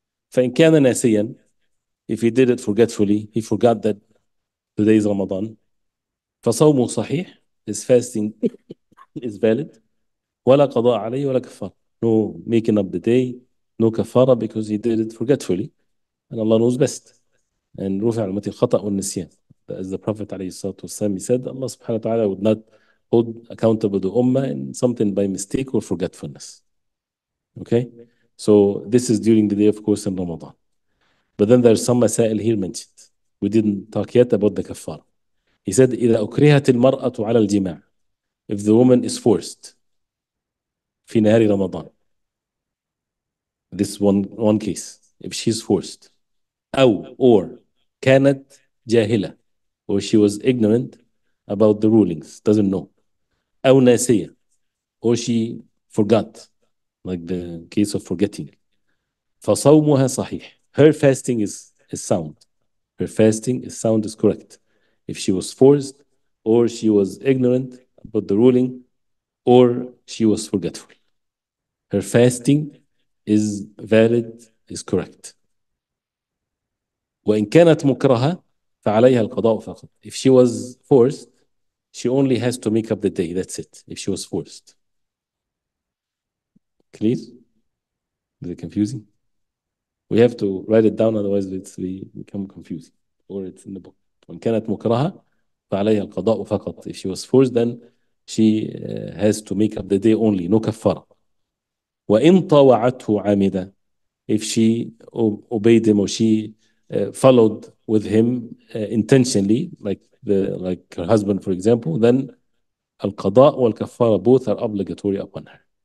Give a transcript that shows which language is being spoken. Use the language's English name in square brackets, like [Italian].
[Arabic] فإن كان ناسيا, [English] if he did it forgetfully, he forgot that today is Ramadan. [Arabic] فصومه صحيح, [English] his fasting is valid. [Arabic] ولا قضاء عليه ولا كفارة. [English] No making up the day, no kafara, because he did it forgetfully. And Allah knows best. [Arabic] And رفع عن أمتي الخطأ والنسيان. [English] As the Prophet [Arabic] عليه الصلاة والسلام, [English] he said, Allah subhanahu wa ta'ala would not hold accountable the ummah in something by mistake or forgetfulness. Okay? So this is during the day, of course, in Ramadan. But then there's some masail here mentioned. We didn't talk yet about the kafara. He said, [Arabic] إذا أكرهت المرأة على الجماع. [English] If the woman is forced [Arabic] في نهار رمضان. [English] This one case. If she's forced. or [Arabic] كانت جاهلة, [English] or she was ignorant about the rulings, doesn't know. [Arabic] أو ناسية, [English] or she forgot, like the case of forgetting. [Arabic] فصومها صحيح. [English] Her fasting is sound. Her fasting is sound, is correct. If she was forced, or she was ignorant about the ruling, or she was forgetful, her fasting is valid, is correct. [Arabic] وإن كانت مكرهة فعليها القضاء فقط. [English] If she was forced, she only has to make up the day. That's it. If she was forced. Clear? Is it confusing? We have to write it down, otherwise it's become confusing. Or it's in the book. [Arabic] وإن كانت مكرهة فعليها القضاء فقط. [English] If she was forced, then she has to make up the day only, no كفارة. [Arabic] وإن طاوعته عامدة, [English] if she obeyed him, or she followed with him intentionally, like her husband, for example, then al-qada wal-kafara both are obligatory upon her.